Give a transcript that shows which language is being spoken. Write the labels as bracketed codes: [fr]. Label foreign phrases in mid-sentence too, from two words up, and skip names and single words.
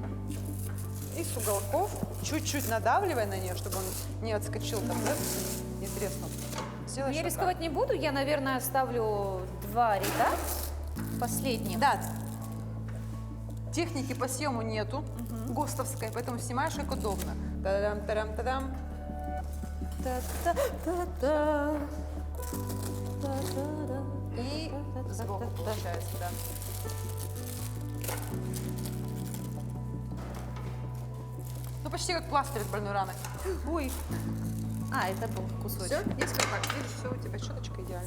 [ru] И с уголков, чуть-чуть надавливая на нее, чтобы он не отскочил, там, да, не треснул. Сделаешь Я вот рисковать не буду, я, наверное, оставлю 2 ряда последних. так. Да, техники по съему нету, ГОСТовской, поэтому снимаешь как удобно. Та-дам, та-дам, та-дам. Та-та-та-та. И сбоку получается, да. Ну, почти как пластырь от больной раны. Ой. А, это был кусочек. Все, если так, видишь, все, у тебя щеточка идеально.